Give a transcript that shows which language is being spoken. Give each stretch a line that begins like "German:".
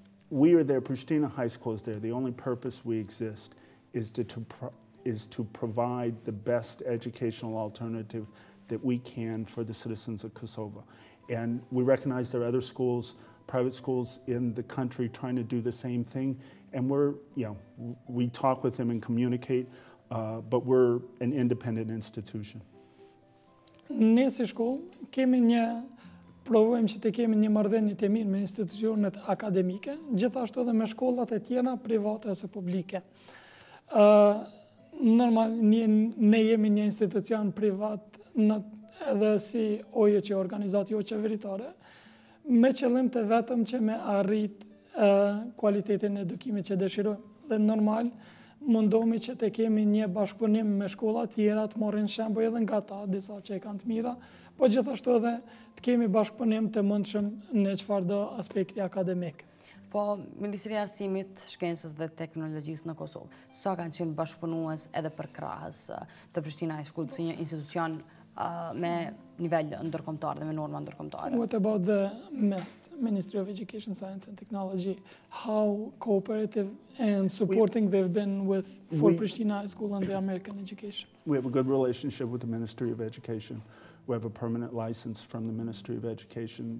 English: We are there, Pristina High School is there. The only purpose we exist is to provide the best educational alternative that we can for the citizens of Kosovo. And we recognize there are other schools, private schools in the country trying to do the same thing. And we talk with them and communicate, but we're an independent institution.
Albanian: Ne si shkollë provojmë që të kemi një marrëdhënie të mirë me institucionet akademike, gjithashtu edhe me shkollat e tjera private ose publike. Normal, ne jemi një institucion privat edhe si OJQ, organizatë jo qeveritare, me qëllim të vetëm që me arrit kualitetin e edukimit që dëshirojmë. Dhe normal, mundohemi që të kemi një bashkëpunim me shkolla tjera, të marrin shembull edhe nga ta, disa që e kanë të mira, po gjithashtu edhe të kemi bashkëpunim të mundshëm në çfarëdo aspekti akademik. Po, Ministria e Arsimit, Shkencës dhe Teknologjisë në Kosovë, sa kanë qenë bashkëpunues edhe për krahas të Pristina High School si një institucion me nivel ndërkombëtar dhe me norma ndërkombëtare?
English: What about the MEST, Ministry of Education, Science and Technology? How cooperative and supporting they've been for Pristina High School and the American education? We have a good relationship with the Ministry of Education. We have a permanent license from the Ministry of Education.